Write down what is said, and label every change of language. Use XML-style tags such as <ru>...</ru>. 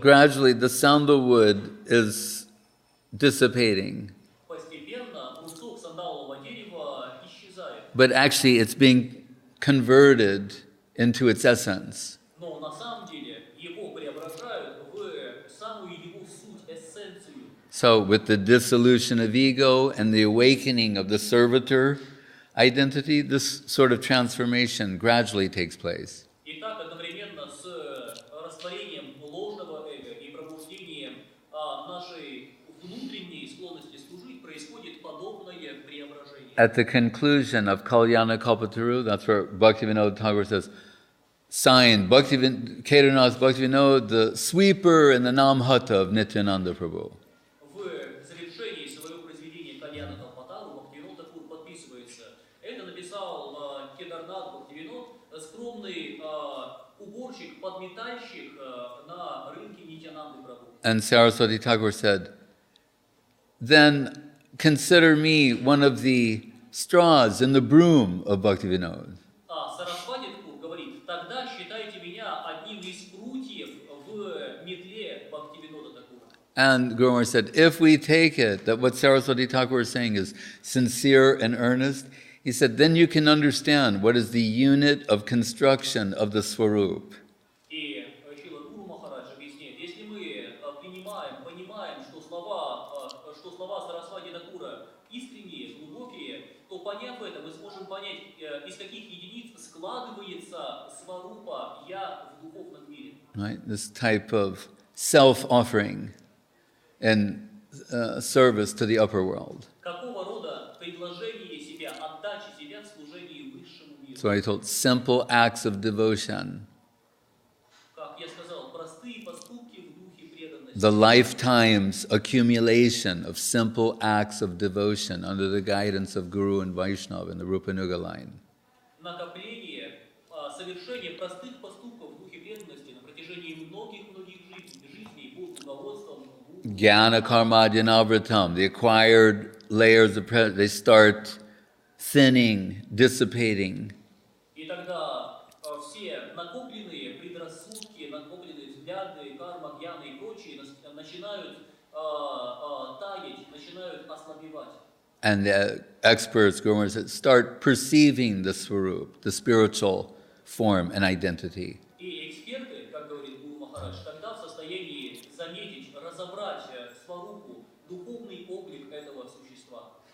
<en>Gradually, the sandalwood is dissipating,</en> <ru>Постепенно брусок сандалового дерева исчезает.</ru> <en>but actually it's being converted into its essence.</en> <ru>Но на самом деле его преображают в самую его суть, эссенцию.</ru> <en>So, with the dissolution of ego and the awakening of the servitor identity, this sort of transformation gradually takes place.</en> <ru>Итак, одновременно с растворением ложного эго и пробуждением нашей внутренней склонности служить происходит подобное преображение.</ru> <en>At the conclusion of Kalyana Kalpataru, that's where Bhaktivinoda Thakur says, signed, Kedarnath Bhaktivinoda, the sweeper and the Namhata of Nityananda Prabhu.</en> <ru>В завершении своего произведения Кальяна Калпатару Бхактивинод Такур подписывается. Это написал Кедарнат Бхактивинод, скромный уборщик, подметальщик на рынке Нитянанды Прабху.</ru> <en>And Saraswati Thakur said, then consider me one of the straws in the broom of Bhaktivinoda.</en> <ru>А Сарасвати Такур говорит, тогда считайте меня одним из прутьев в метле Бхактивинода Такура.</ru> <en>And Guru Maharaj said, if we take it that what Saraswati Thakur is saying is sincere and earnest, he said, then you can understand what is the unit of construction of the Swarup.</en> <ru>И Шрила Гуру Махарадж объясняет, если мы понимаем, что слова Сарасвати Такура искренние, глубокие, то поняв это, мы сможем понять, из каких единиц складывается сварупа «я» в духовном мире.</ru> <en>Right? This type of self-offering and service to the upper world.</en> <ru>Какого рода предложение себя, отдача себя в служении высшему миру?</ru> <en>So I told simple acts of devotion.</en> <ru>Как я сказал, простые поступки в духе преданности.</ru> <en>The lifetime's accumulation of simple acts of devotion under the guidance of Guru and Vaishnava in the Rupanuga line.</en> <ru>Накопление, совершение простых поступков в духе преданности на протяжении многих-многих жизней под руководством</ru> <en>Jnana karmadyanavratam, the acquired layers of they start thinning, dissipating.</en> <ru>И тогда все накопленные предрассудки, накопленные взгляды, карма, гьяна и прочие начинают таять, начинают ослабевать.</ru> <en>And the experts, Guru Maharaj said, start perceiving the Swarup, the spiritual form and identity.</en> <ru>И эксперты, как говорит Гуру Махарадж, тогда в состоянии заметить, разобрать сварупу, духовный облик этого существа.</ru>